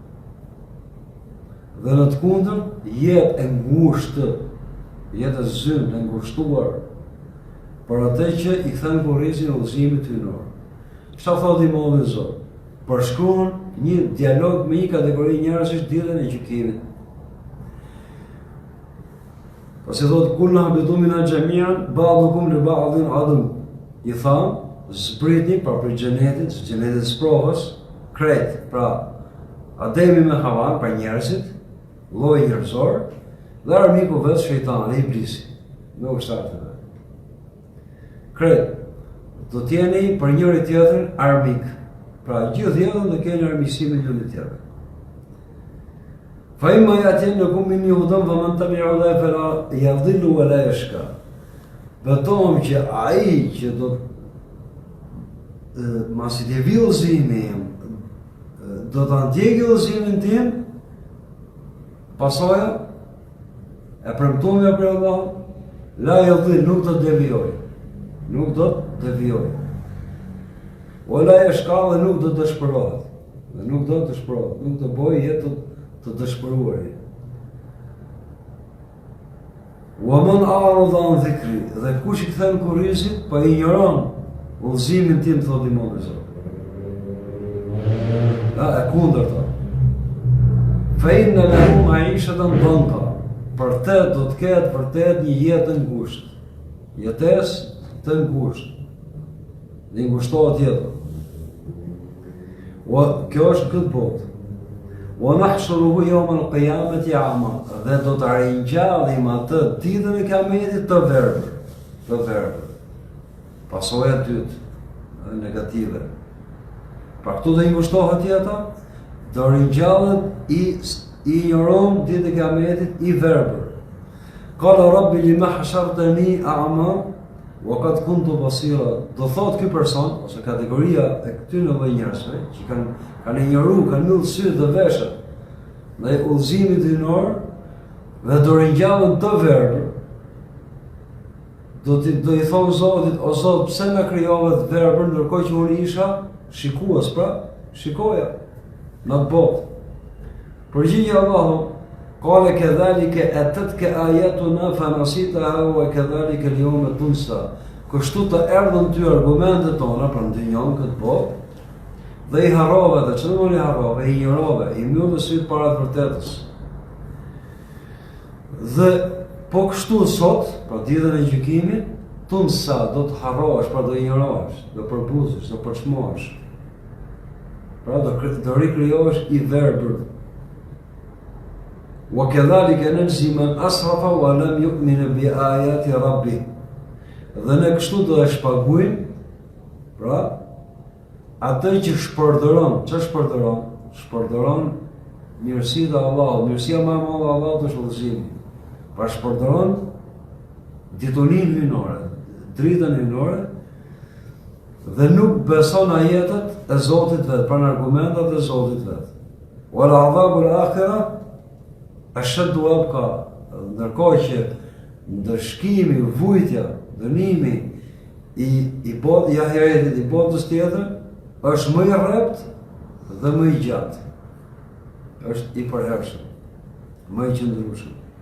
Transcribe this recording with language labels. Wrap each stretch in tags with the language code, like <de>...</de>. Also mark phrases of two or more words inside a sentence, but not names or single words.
<sq>Dhe në të kundër, jetë e ngushtë, jetë e zymë, e ngushtuar, për atë që i kthen kurrizin e udhëzimit hyjnor. Çfarë thotë Imam Zot? Përshkruan një dialog me një kategori njerëzish ditën e gjykimit. Pasi thotë</sq> <ar>قلنا اهبطوا منها جميعا بعضكم لبعض عدو.</ar> <sq>I thamë, zbritni pra për xhenetit sprovës, krejt, pra Ademi me Havan, pra njerëzit, lloji njerëzor, dhe armiku vetë shejtani, iblisi, me ushtarët. Krejt, do t'jeni për njëri tjetrin armik. Pra gjithë jetën do keni armiqësi me njëri tjetrin.</sq> <ar>فإما يأتينكم مني هدى فمن تبع هداي فلا يضل ولا يشقى.</ar> <sq>Betojmë që ai që do masi të vi udhëzimi im, do ta ndjekë udhëzimin tim, pasoja e premtuar për Allah,</sq> <ar>لا يضل,</ar> <sq>nuk do të devijoj. Nuk do të devijoj. Ola e shkallë dhe nuk do të dëshpërohet. Dhe nuk do të dëshpërohet, nuk do bëjë jetë të dëshpëruarit.</sq> <ar>ومن أعرض عن ذكري,</ar> <sq>dhe kush i kthen kurrizit, pa injoron udhëzimin tim, thotë Imam Zot. E kundërta.</sq> <ar>فإن له معيشة ضنكا.</ar> <sq>Për të do të ketë vërtet një jetë të ngushtë. Jetesë të ngushtë. Dhe ngushtohet jeta. Kjo është këtë botë.</sq> <ar>ونحشره يوم القيامة أعمى,</ar> <sq>dhe do të ringjallim atë ditën e Kiametit të verbër. Të verbër. Pasoja e dytë, negative. Pra këtu do i ngushtohet jeta, do ringjallet i injoron ditën e Kiametit i verbër.</sq> <ar>قال رب لم حشرتني أعمى وقد كنت بصيرا.</ar> <sq>Do thot ky person ose kategoria e këtyre lloj njerëzve që kanë injoruar, kanë mbyllur sytë dhe veshët ndaj udhëzimit dinor dhe do ringjallen të verbër. Do i thonë Zotit, o Zot, pse na krijove të verbër ndërkohë që unë isha shikues, pra shikoja në atë botë. Përgjigje Allahu,</sq> <ar>قال كذلك أتتك آياتنا فنسيتها وكذلك اليوم تنسى.</ar> <sq>Kështu të erdhën ty argumentet tona për ndinjon këtë botë, dhe i harrove, dhe që i harrove, i injorove, i mbyllë sytë para të vërtetës. Dhe po kështu sot, pra ditën e gjykimit, tunsa do të harrohesh, pra do injorohesh, do përbuzesh, do përçmohesh. Pra do rikrijohesh i verbër.</sq> <ar>وكذلك نجزي من أسرف ولم يؤمن بآيات ربه.</ar> <sq>Dhe ne kështu do e shpagujmë, pra atë që shpërdoron, që shpërdoron? Shpërdoron mirësitë e Allahut, mirësia më e madhe e Allahut është udhëzimi. Pra shpërdoron dituninë hyjnore, dritën hyjnore, dhe nuk beson ajetet e Zotit vet, pra në argumentat e Zotit vet.</sq> <ar>ولعذاب الآخرة أشد وأبقى.</ar> <sq>Ndërkohë që ndëshkimi, vujtja, dënimi i botës, i ahiretit, i botës tjetër, është më i rrept dhe më i gjatë. Është i përhershëm, më i qëndrueshëm.</sq>